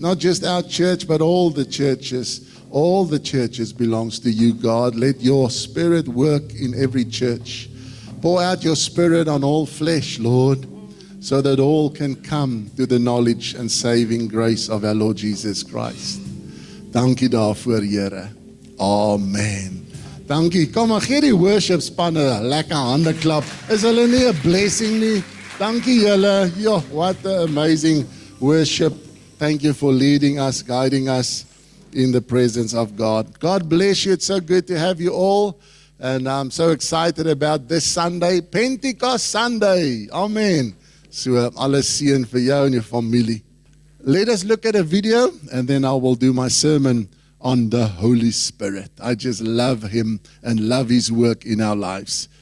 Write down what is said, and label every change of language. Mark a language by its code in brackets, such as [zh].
[en] Not just our church, but all the churches. All the churches belongs to you, God. Let your Spirit work in every church. Pour out your Spirit on all flesh, Lord, so that all can come to the knowledge and saving grace of our Lord Jesus Christ. [af] Dankie daarvoor, Here. Amen. Dankie. Kom maar, gee die worship spanne 'n lekker hande klap. Is hulle nie 'n blessing nie? Dankie julle. [en] Ja, what an amazing worship. Thank you for leading us, guiding us in the presence of God. God bless you. It's so good to have you all. And I'm so excited about this Sunday, Pentecost Sunday. Amen. [af] So, alles seën vir jou en jou familie. [en] Let us look at a video and then I will do my sermon on the Holy Spirit. I just love Him and love His work in our lives.